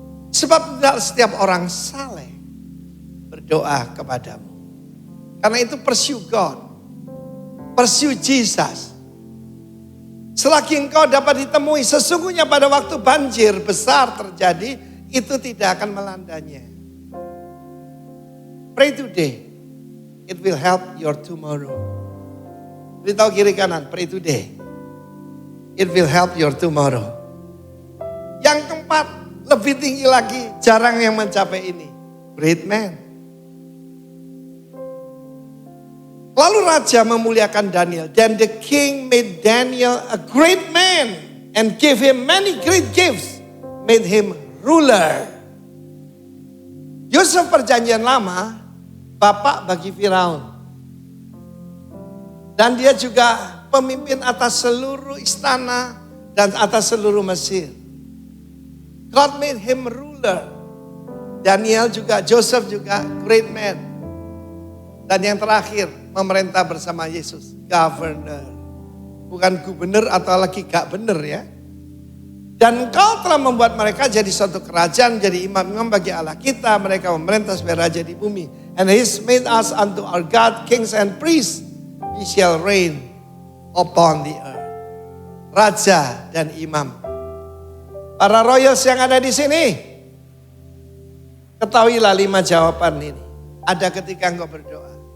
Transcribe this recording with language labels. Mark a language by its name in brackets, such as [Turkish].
[Indonesian] Sebab tidak setiap orang saleh berdoa kepadamu. Karena itu [English] pursue God. Pursue Jesus. [Indonesian] Selagi engkau dapat ditemui, sesungguhnya pada waktu banjir besar terjadi, itu tidak akan melandanya. [English] Pray today, it will help your tomorrow. [Indonesian] Beritahu kiri kanan, [English] pray today, it will help your tomorrow. [Indonesian] Yang keempat, lebih tinggi lagi, jarang yang mencapai ini. [English] Great man. [Indonesian] Lalu raja memuliakan Daniel. [English] Then the king made Daniel a great man and gave him many great gifts. Made him ruler. [Indonesian] Yusuf perjanjian lama, bapak bagi Firaun. Dan dia juga pemimpin atas seluruh istana dan atas seluruh Mesir. [English] God made him ruler. Daniel juga, Joseph juga great man. [Indonesian] Dan yang terakhir, memerintah bersama Yesus, governor. Bukan gubernur atau lagi gak bener ya. Dan engkau telah membuat mereka jadi suatu kerajaan, jadi imam-imam bagi Allah kita. Mereka memerintah sebagai raja di bumi. [English] And he has made us unto our God, kings and priests. We shall reign upon the earth. [Indonesian] Raja dan imam. Para royals yang ada di sini, ketahuilah 5 jawaban ini. Ada ketika engkau berdoa.